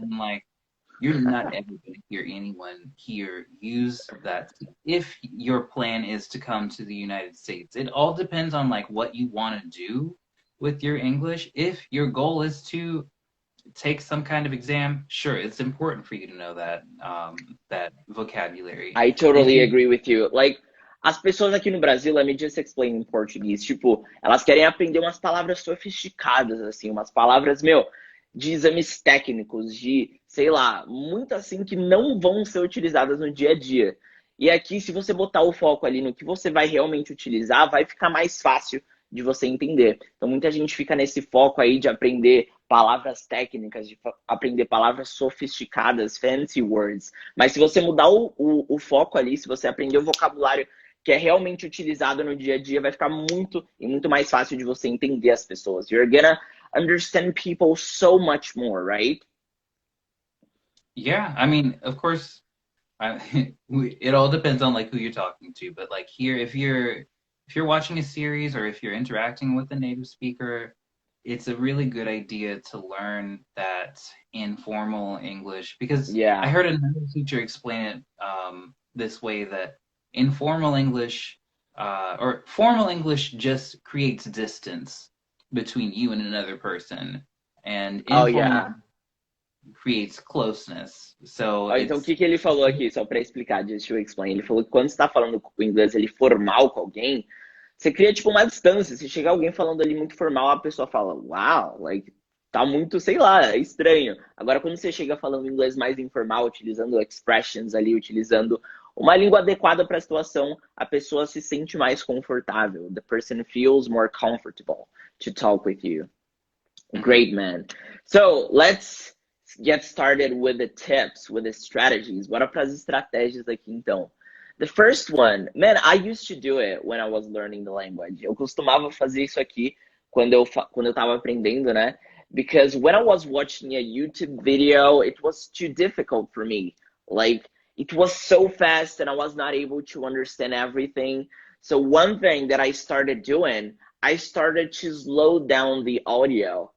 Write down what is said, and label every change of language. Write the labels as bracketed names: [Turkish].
[English] And like, you're not ever going to hear anyone here use that if your plan is to come to the United States. It all depends on like what you want to do with your English. If your goal is to take some kind of exam, sure, it's important for you to know that vocabulary. I If totally you agree with you. [Portuguese] Like, as pessoas aqui no Brasil, [English] let me just explain [Portuguese] em português. Tipo, elas querem aprender umas palavras sofisticadas, assim, umas palavras, meu, de exames técnicos, de, sei lá, muito assim que não vão ser utilizadas no dia a dia. E aqui, se você botar o foco ali no que você vai realmente utilizar, vai ficar mais fácil de você entender. Então, muita gente fica nesse foco aí de aprender palavras técnicas, de aprender palavras sofisticadas, [English] fancy words. [Portuguese] Mas se você mudar o foco ali, se você aprender o vocabulário que é realmente utilizado no dia a dia, vai ficar muito e muito mais fácil de você entender as pessoas. [English] You're gonna understand people so much more, right? Yeah, I mean, of course, it all depends on like who you're talking to. But like here, if you're watching a series or if you're interacting with a native speaker, it's a really good idea to learn that informal English because Yeah. I heard another teacher explain it this way that informal English or formal English just creates distance between you and another person, and Oh, informal yeah. creates closeness. So [Portuguese] Então, o que ele falou aqui, só para explicar, [English] just to explain. [Portuguese] Ele falou que quando você está falando o inglês ali formal com alguém, você cria, tipo, uma distância. Se chegar alguém falando ali muito formal, a pessoa fala, [English] wow, like, [Portuguese] tá muito, sei lá, é estranho. Agora, quando você chega falando inglês mais informal, utilizando expressions ali, utilizando uma língua adequada para a situação, a pessoa se sente mais confortável. [English] The person feels more comfortable to talk with you. Great, man. So, let's get started with the tips, with the strategies. [Portuguese] Bora para as estratégias aqui, então. [English] The first one, man, I used to do it when I was learning the language. [Portuguese] Eu costumava fazer isso aqui quando eu tava aprendendo, né? [English] Because when I was watching a YouTube video, it was too difficult for me. Like, it was so fast and I was not able to understand everything. So one thing that I started doing, I started to slow down the audio.